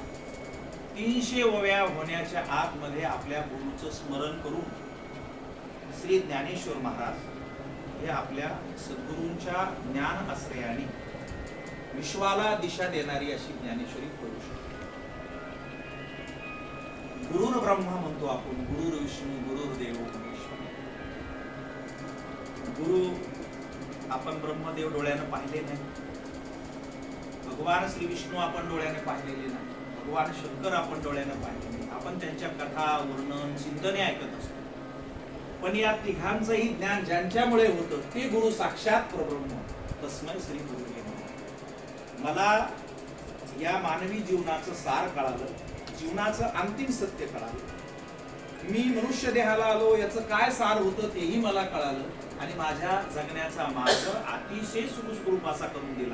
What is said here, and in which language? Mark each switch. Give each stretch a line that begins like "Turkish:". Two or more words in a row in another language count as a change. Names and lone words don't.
Marathi: 300 ओव्या होण्याच्या आतमध्ये आपल्या गुरूचं स्मरण करून श्री ज्ञानेश्वर महाराज हे आपल्या सद्गुरूंच्या ज्ञान आश्रयाने विश्वाला दिशा देणारी अशी ज्ञानेश्वरी करू शकतो.
Sanskrit: गुरुर ब्रह्मा
Marathi: म्हणतो आपण,
Sanskrit: गुरुर विष्णू गुरुर्देव महेश्वर.
Marathi: गुरु आपण ब्रह्मदेव डोळ्यानं पाहिले नाही, भगवान श्री विष्णू आपण डोळ्याने पाहिलेले नाही, भगवान शंकर आपण डोळ्याने पाहिले नाही. आपण त्यांच्या कथा वर्णन चिंतने ऐकत असतो, पण या तिघांचंही ज्ञान ज्यांच्यामुळे होतं ते गुरु साक्षात परब्रह्म.
Sanskrit: तस्मै श्री गुरु.
Marathi: मला या मानवी जीवनाचं सार कळालं, जीवनाचं अंतिम सत्य कळालं. मी मनुष्य देहाला आलो याचं काय सार होतं तेही मला कळालं आणि माझ्या जगण्याचा मार्ग अतिशय सुखरूप असा करून दिला.